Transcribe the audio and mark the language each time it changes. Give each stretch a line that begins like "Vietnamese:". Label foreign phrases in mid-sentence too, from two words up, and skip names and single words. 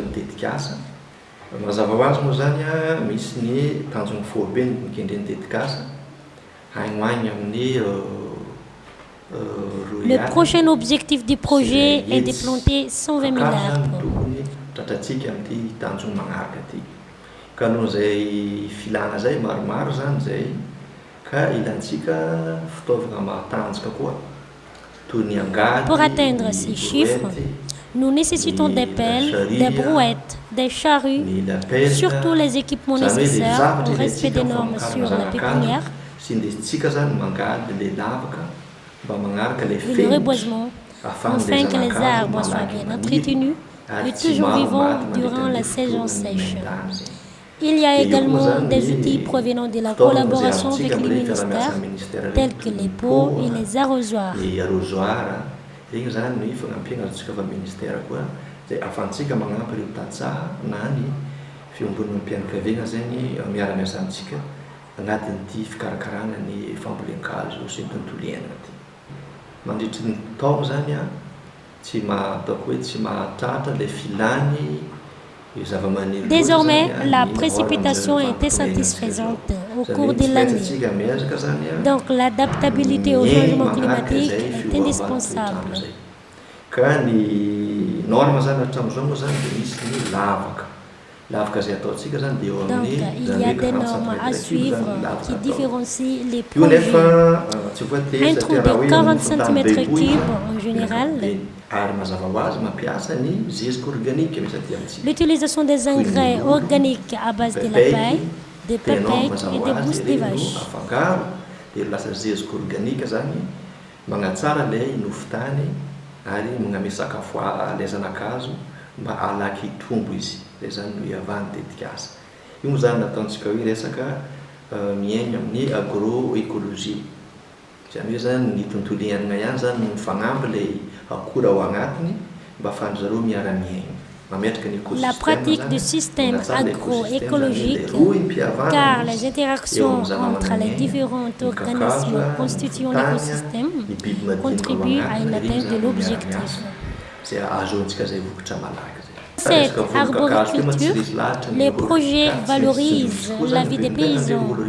French: Le prochain objectif du projet est de planter 120 000 arbres.
Malagasy: ka noho zay filana zay maromaro zany zay ka ilantsika fitaovagna matanjaka koa toy ny angady.
French: Pour atteindre ces chiffres, nous nécessitons des pelles, des brouettes, des charrues, surtout les équipements nécessaires au respect des normes sur la pépinière, et le reboisement, afin que les arbres soient bien entretenus et toujours vivants durant la saison sèche. Il y a également des outils provenant de la collaboration avec les ministères, tels que les pots et les arrosoirs.
Malagasy: Regny zany ny fagnampihana azotsika fa ministère koa zay ahafahantsika magnampy ireo tantsaha na ny fiombon'ny mpianakaviana zegny miara-miasa amintsika agnatin'ity fikarakarana ny fambolem-kazo sy ny tontolo iainana ty. Mandritry ny taona zany a tsy ataoko hoe tsy mahatratra le filany.
French: Désormais, la précipitation était satisfaisante au cours de l'année. Donc, l'adaptabilité au changement climatique est indispensable. Donc, il y a des normes à suivre qui différencient les projets. Un trou de 40 cm3 en général. L'utilisation des engrais organiques à base de la paille, des pépèques et des bousses de vache.
Malagasy: Mba alaky tombo izy zay zany no iavany tetika aza io zany nataontsika hoe resaka miaigna amin'ny agroécologie zany hoe zany ny tontolo iainana ihany zany no mifagnampy le akora ao agnatiny mba ahafahan'ny zareo miara-miaigna mametraka ny écosystème.
French: La pratique du système agroécologique, car les interactions entre les différents organismes constituant l'écosystème contribuent à une atteinte de l'objectif. Cette arboriculture, les projets valorisent la vie des paysans.